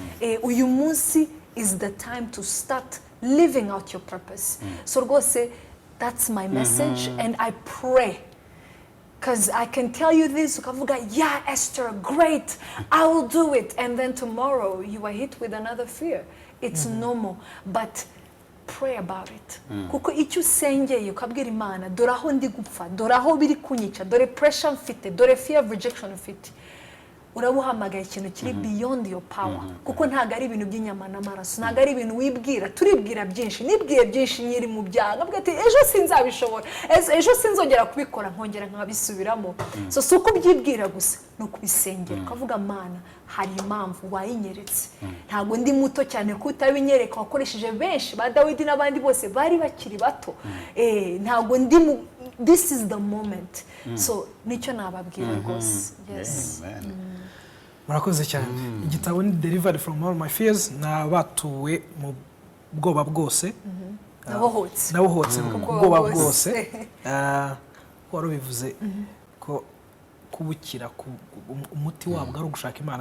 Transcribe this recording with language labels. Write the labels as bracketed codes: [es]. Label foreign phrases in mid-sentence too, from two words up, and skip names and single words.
[rw] Uyu munsi [en] is the time to start living out your purpose. So go say that's my message, and I pray Because I can tell you this, ukavuga, yeah, Esther, great, I will do it. And then tomorrow you are hit with another fear. It's normal, but pray about it. [rw] Kuko icyo usengeye ukabwira Imana, dore aho ndi gupfa, dore aho biri kunyica, dore pressure mfite, dore [en] fear of rejection [rw] mfite. Urabuhamagaye ikintu kiri [en] beyond your power. [rw] Kuko ntago ari ibintu by'inyama n'amaraso, ntago ari ibintu wibwira, turibwira byinshi, nibwiye byinshi nyiri mu byaha. Nabwo ati ejo sinzabishobora, ejo sinzongera kubikora, nkongera nkabisubiramo. So suko byibwira gusa no kubisengera. Ukavuga Mana, hari impamvu wayinyeretse. Ntago ndi muto cyane ko utabinyereka, wakoresheje benshi ba Dawidi n'abandi bose bari bakiri bato. Ntago ndi [en] this is the moment. [rw] So nicyo nababwira rwose. Yes. Murakoze cyane. Igitabo ni Delivered from All My Fears, nabatuwe mu bwoba bwose. Nabohotse mu bwoba bwose. Wari bivuze ko kubukira umuti wabwo ari ugushaka Imana.